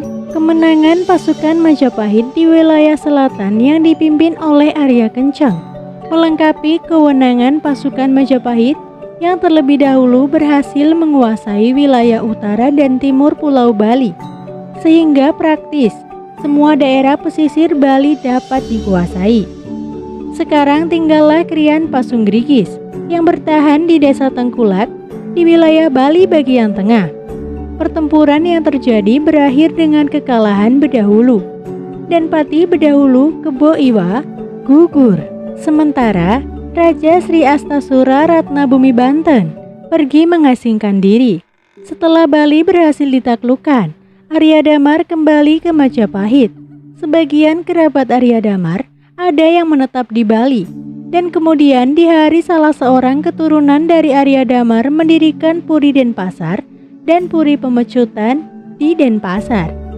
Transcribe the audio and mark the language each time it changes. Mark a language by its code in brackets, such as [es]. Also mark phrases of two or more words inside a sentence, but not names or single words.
[id] Kemenangan pasukan Majapahit di wilayah selatan yang dipimpin oleh Arya Kenceng melengkapi kewenangan pasukan Majapahit yang terlebih dahulu berhasil menguasai wilayah utara dan timur Pulau Bali, sehingga praktis semua daerah pesisir Bali dapat dikuasai. Sekarang tinggallah Krian Pasungrigis yang bertahan di Desa Tengkulak di wilayah Bali bagian tengah. Pertempuran yang terjadi berakhir dengan kekalahan Bedahulu, dan Pati Bedahulu Kebo Iwa gugur. Sementara Raja Sri Astasura Ratnabumi Banten pergi mengasingkan diri. Setelah Bali berhasil ditaklukkan, Arya Damar kembali ke Majapahit. Sebagian kerabat Arya Damar ada yang menetap di Bali, dan kemudian di hari salah seorang keturunan dari Arya Damar mendirikan Puri Denpasar dan Puri Pemecutan di Denpasar.